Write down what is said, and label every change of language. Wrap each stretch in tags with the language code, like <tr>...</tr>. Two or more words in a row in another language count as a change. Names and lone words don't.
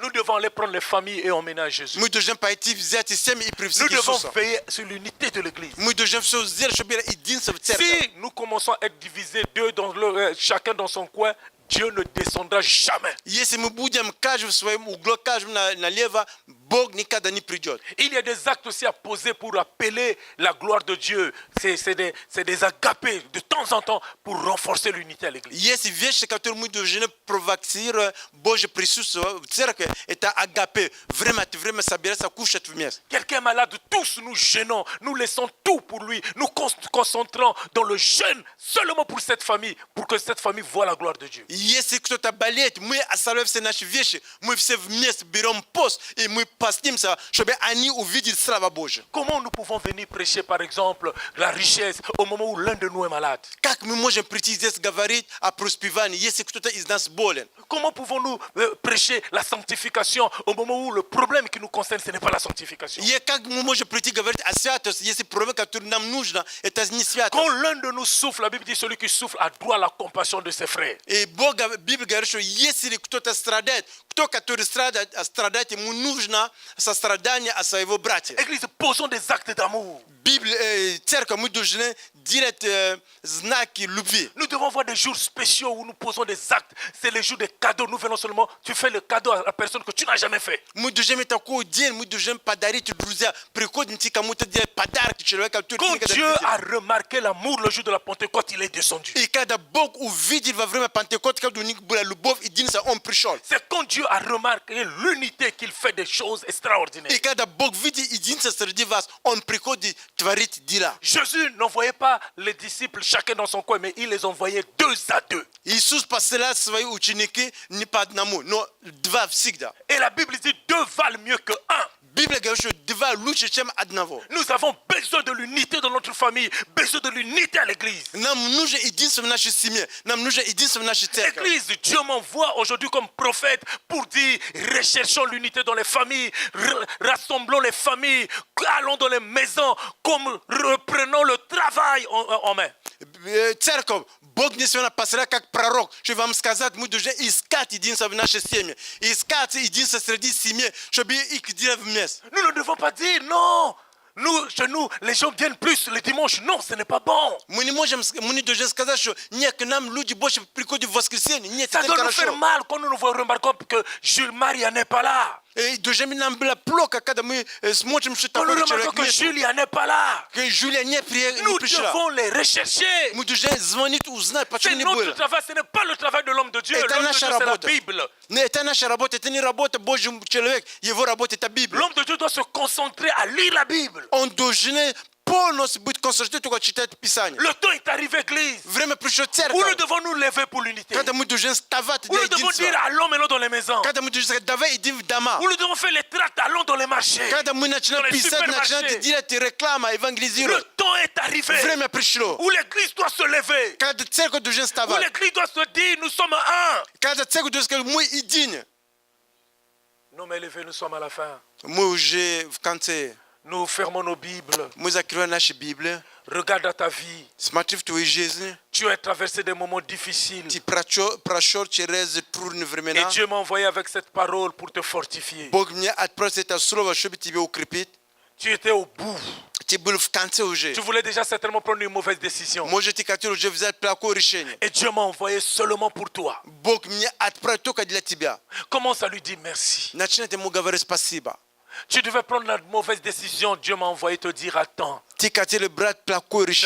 <fr>Nous devons aller prendre les familles et emmener à Jésus.</fr> <ru>Мы должны пойти взять семьи и привести</ru> <fr>Nous</fr> <ru>к</ru> <fr>devons</fr> <ru>Иисусу.</ru> <fr>veiller sur l'unité de l'église.</fr> <ru>Мы должны все сделать, чтобы было единство в церкви.</ru> <fr>Si nous commençons à être divisés, chacun dans son coin, Dieu ne descendra jamais.</fr> <ru>Если мы будем каждый в своем углу, каждый налево, Бог никогда не придет.</ru> <fr>Il y a des actes aussi à poser pour appeler la gloire de Dieu. C'est des agapés de temps en temps pour renforcer l'unité à l'église.</fr> <ru>Есть вещи, которые мы должны провоцировать Божье присутствие в церкви. Это агапе. Время от времени собираться, кушать вместе.</ru> <fr>Quelqu'un est malade, tous nous gênons, nous laissons tout pour lui, nous concentrons dans le jeûne seulement pour cette famille, pour que cette famille voie la gloire de Dieu.</fr> <ru>Если кто-то болеет, мы оставляем все наши вещи, мы все вместе берем пост, и мы постимся, чтобы они увидели славу Божию.</ru> <fr>Comment nous pouvons venir prêcher, par exemple, la richesse au moment où l'un de nous est malade?</fr> <ru>Как мы можем прийти здесь говорить о преуспевании, если кто-то из нас болен?</ru> <fr>Comment pouvons-nous prêcher la sanctification au moment où le problème qui nous concerne, ce n'est pas la sanctification?</fr> <ru>И как мы можем прийти говорить о святости, если проблема, которая нам нужна, это не святость?</ru> <fr>Quand l'un de nous souffre, la Bible dit celui qui souffre a droit à la compassion de ses frères.</fr> <ru>И Библия говорит, что если кто-то страдает, кто, который страдает, ему нужно сострадание от своего братья.</ru> <fr>Église, posons des actes d'amour.</fr> <ru>Церковь, мы должны делать знаки любви.</ru> <fr>Nous devons voir des jours spéciaux où nous posons des actes. C'est les jours des cadeaux. Nous venons seulement, tu fais le cadeau à la personne que tu n'as jamais fait.</fr> <ru>Мы должны такой день, мы должны подарить друзья. Приходим кому-то делать подарок человеку, который</ru> <fr>Quand</fr> <ru>никогда не</ru> <fr>Dieu</fr> <ru>видел.</ru> <fr>a remarqué l'amour le jour de la Pentecôte, il est descendu.</fr> <ru>И когда Бог увидел во время Пентекоста, когда у них была любовь, единство, Он пришел.</ru> <fr>C'est quand Dieu a remarqué l'unité qu'il fait des choses extraordinaires.</fr> <ru>И когда Бог видит единство среди вас, Он приходит творить дела.</ru> <fr>Jésus n'envoyait pas les disciples chacun dans son coin, mais il les envoyait deux à deux.</fr> <ru>Иисус посылает свои ученики не по одному, но два всегда.</ru> <fr>Et la Bible dit deux valent mieux que un.</fr> <ru>Библия говорит, что два лучше, чем одного.</ru> <fr>Nous avons besoin de l'unité dans notre famille, besoin de l'unité à l'église.</fr> <ru>Нам нужно единство в нашей семье, нам нужно единство в нашей церкви.</ru> <fr>L'église, Dieu m'envoie aujourd'hui comme prophète pour dire recherchons l'unité dans les familles, rassemblons les familles, allons dans les maisons, comme reprenons le travail en main.</fr> <ru>церковь, Бог не сегодня посылает как пророк, что вам сказать, мы должны искать единство в нашей семье. Искать единство среди семьи, чтобы их делать вместе.</ru> <fr>Nous ne devons pas dire non. Nous, chez nous, les gens viennent plus le dimanche. Non, ce n'est pas bon.</fr> <ru>Мы не должны сказать, что нет, к нам люди больше приходят в воскресенье. Нет,</ru> <fr>Ça</fr> <ru>это</ru> <fr>doit nous faire</fr> <ru>хорошо.</ru> <fr>mal quand nous remarquons que Jules Maria n'est pas là.</fr> <ru>И должны нам было плохо, когда мы смотрим, что</ru> <fr>Quand nous</fr> <ru>такой</ru> <fr>remarquons</fr> <ru>человек</ru> <fr>que</fr> <ru>нет.</ru> <fr>Julia n'est pas là.</fr> <ru>Que Julia не</ru> <fr>Nous</fr> <ru>пришла.</ru> <fr>devons les rechercher.</fr> <ru>Мы должны звонить, узнать,</ru> <fr>C'est</fr> <ru>почему не</ru> <fr>notre</fr> <ru>было.</ru> <fr>travail, ce n'est pas le travail de l'homme de Dieu.</fr> <ru>Это</ru> <fr>L'homme de</fr> <ru>наша</ru> <fr>Dieu, c'est la</fr> <ru>работа.</ru> <fr>Bible.</fr> <ru>Но это наша работа, это не работа Божий человек, его работа это Библия.</ru> <fr>L'homme de Dieu doit se concentrer à lire la Bible.</fr> <ru>Он должен полностью быть концентрирован только читать Писание.</ru> <fr>Le temps est arrivé, Église,</fr> <ru>Время пришло</ru> <fr>où nous</fr> <ru>церковь,</ru> <fr>devons nous lever pour l'unité.</fr> <ru>когда мы должны вставать</ru> <fr>Où</fr> <ru>для</ru> <fr>nous devons dire</fr> <ru>единства.</ru> <fr>allons maintenant dans les maisons.</fr> <ru>Когда мы должны сказать, давай идем в дома.</ru> <fr>Où nous devons faire les tracts, allons dans les marchés.</fr> <ru>Когда мы начинаем</ru> <fr>Dans les</fr> <ru>писать, начинаем</ru> <fr>supermarchés.</fr> <ru>делать рекламу,</ru> <fr>Le</fr> <ru>евангелизировать.</ru> <fr>temps est arrivé</fr> <ru>Время пришло.</ru> <fr>où l'église doit se lever.</fr> <ru>Когда церковь должна</ru> <fr>Où</fr> <ru>вставать.</ru> <fr>l'église doit se dire nous sommes un.</fr> <ru>Когда церковь должна сказать, мы едины.</ru> <fr>Non, mais élevés, nous sommes à la fin.</fr> <ru>Мы уже в конце.</ru> <fr>Nous fermons nos Bibles.</fr> <ru>Мы закрываем наши Библии.</ru> <fr>Regarde dans ta vie.</fr> <ru>Смотри в твою жизнь.</ru> <fr>Tu as traversé des moments difficiles.</fr> <ru>Ты прошел через трудные</ru> <fr>Et</fr> <ru>времена.</ru> <fr>Dieu m'a envoyé avec cette parole pour te fortifier.</fr> <ru>Бог мне отправил это слово, чтобы тебя укрепить.</ru> <fr>Tu étais au bout.</fr> <ru>Ты был в конце уже.</ru> <fr>Tu voulais déjà certainement prendre une mauvaise décision.</fr> <ru>Может, ты хотел уже взять плохое решение.</ru> <fr>Et Dieu m'a envoyé seulement pour toi.</fr> <ru>Бог мне отправил только для тебя.</ru> <fr>Commence à lui dire merci.</fr> <ru>Начинай ему говорить спасибо.</ru> <fr>Tu devais prendre la mauvaise décision. Dieu m'a envoyé te dire attends.</fr> <ru>Ты хотел брать плохое решение,</ru>